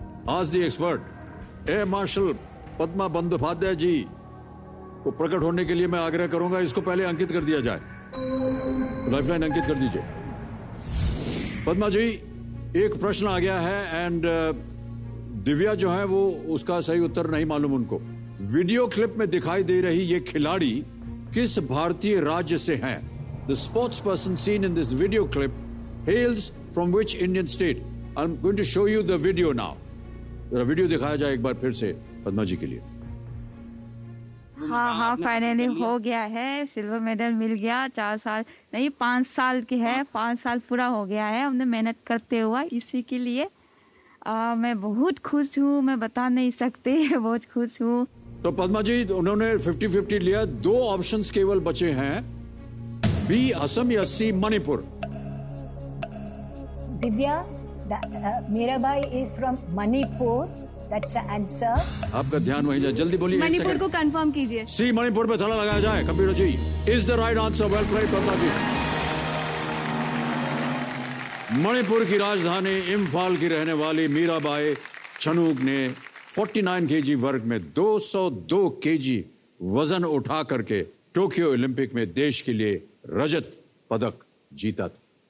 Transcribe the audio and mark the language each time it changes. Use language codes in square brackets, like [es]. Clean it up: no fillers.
[hi] आज दी expert air marshal Padma Bandyopadhyay जी को प्रकट होने के लिए मैं आग्रह करूंगा, इसको पहले अंकित कर दिया जाए। लाइफलाइन अंकित कर दीजिए। पद्मा जी, एक प्रश्न आ गया है एंड दिव्या जो है वो उसका सही उत्तर नहीं मालूम उनको। वीडियो क्लिप में दिखाई दे रही ये खिलाड़ी किस भारतीय राज्य से हैं? [en] The sportsperson seen in this video clip hails from which Indian state? I'm going to show you the video now. [hi] जरा वीडियो दिखाया जाए एक बार फिर से पद्मा जी के लिए। हाँ, फाइनली हो गया है, सिल्वर मेडल मिल गया। 4 साल नहीं 5 साल की है, 5 साल पूरा हो गया है हमने मेहनत करते हुआ इसी के लिए। मैं बहुत खुश हूँ, मैं बता नहीं सकती बहुत खुश हूँ। तो पद्मा जी उन्होंने 50-50 लिया। 2 ऑप्शंस केवल बचे हैं, बी असम या सी Manipur. [en] Divya, Mirabai is from Manipur. That's the answer. [hi] आपका ध्यान वहीं जाए, जल्दी बोलिए। मणिपुर को कंफर्म कीजिए। सी मणिपुर पे ताला लगाया जाए। Computer ji, [en] Is the right answer. Well played [hi] Padma जी। मणिपुर की राजधानी इम्फाल की रहने वाली मीराबाई चनुक ने 49 केजी वर्ग में 202 केजी वजन उठा करके टोक्यो ओलंपिक में देश के लिए रजत पदक जीता था।